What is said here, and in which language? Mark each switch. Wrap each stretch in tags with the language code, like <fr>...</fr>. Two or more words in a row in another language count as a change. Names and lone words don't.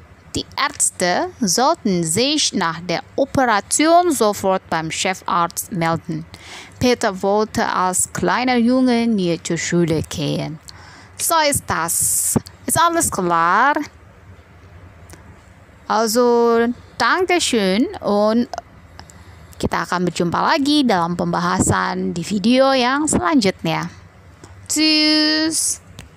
<de>Die Ärzte sollten sich nach der Operation sofort beim Chefarzt melden. Peter wollte als kleiner Junge nie zur Schule gehen. So ist das. Ist alles klar? Also, Dankeschön und</de> <id>kita akan berjumpa lagi dalam pembahasan di video yang selanjutnya.</id> <de>Tschüss.</de>